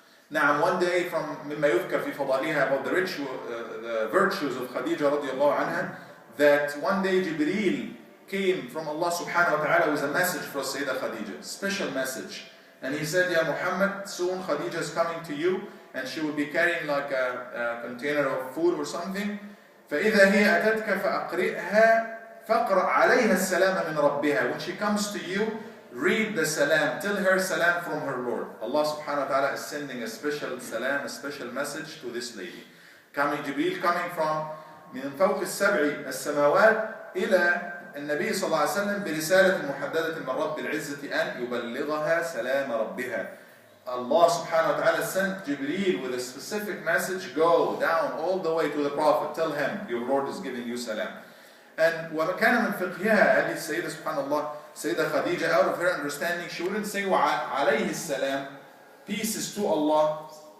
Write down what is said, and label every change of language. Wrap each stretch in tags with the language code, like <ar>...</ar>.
<en>Now, one day, from</en> <ar>مما يذكر في فضائلها,</ar> <en>about the virtues of Khadija radiallahu anha, that one day Jibreel came from Allah subhanahu wa ta'ala with a message for Sayyidah Khadija, special message. And he said, Ya Muhammad, soon Khadija is coming to you, and she will be carrying like a container of food or something.</en> <ar>فإذا هي أتتك فأقرئها فاقرأ عليها السلام من ربها.</ar> <en>When she comes to you, read the salam, tell her salam from her Lord. Allah subhanahu wa ta'ala is sending a special salam, a special message to this lady. Jibreel coming from</en> <ar>من فوق السبع السماوات إلى النبي صلى الله عليه وسلم برسالة محددة من رب العزة أن يبلغها سلام ربها.</ar> <en>Allah subhanahu wa ta'ala sent Jibreel with a specific message, go down all the way to the Prophet, tell him your Lord is giving you salam. And</en> <ar>وكان من فقهها, هذه السيدة سبحان الله,</ar> <en>Sayyidah Khadija, out of her understanding, she wouldn't say</en> <ar>وعليه السلام,</ar> <en>peace is to Allah.</en>